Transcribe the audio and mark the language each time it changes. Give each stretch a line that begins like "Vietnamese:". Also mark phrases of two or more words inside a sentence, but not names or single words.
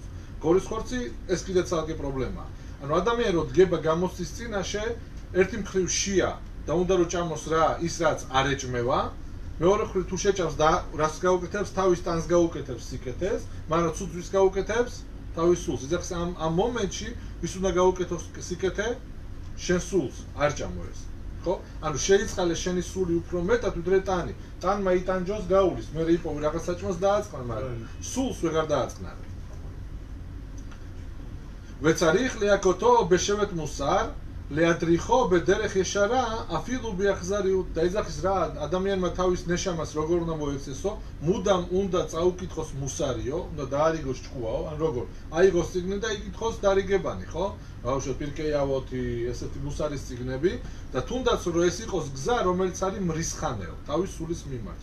Georgian: ღორის ხორცი ეს კიდე ცალკე პრობლემაა. ანუ ადამიანი რო დგება გამოცდის წინაშე, ერთი მხრივ შია და უნდა რომ ჭამოს რა, ის რაც არ ეჭმევა, მეორე მხრივ თუ შეჭამს და რას გაუკეთებს, თავის ტანს გაუკეთებს სიკეთეს, მაგრამ ცუძვის გაუკეთებს თავის სულს. იძახს ამ მომენტში ვის უნდა გაუკეთოს სიკეთე შენ სულს არ ჭამო ეს. ხო? ანუ შეიწყალე შენი სული უფრო მეტად ვიდრე ტანი. ტანმა იტანჯოს გაულის, მე იპოვი რაღაც საჭმელს დააწყნა, მაგრამ სულს ვეღარ დააწყნა.
Hebrew: וצריך להכותו בשבט מוסר, להדריכו בדרך ישרה, אפילו באכזריות.
Georgian: და იძახის რა ადამიანმა თავის ნეშამას როგორ უნდა მოეცესო, მუდამ უნდა წაუკითხოს მუსარიო, უნდა დაარიგოს ჭკუაო, ან როგორ? აიღოს წიგნი და იკითხოს დარიგებანი, ხო? ბავშვო, პირკეი ავოთი, ესეთი მუსარის წიგნები და თუნდაც რომ ეს იყოს გზა, რომელიც არის მრისხანეო, თავის სულის მიმართ.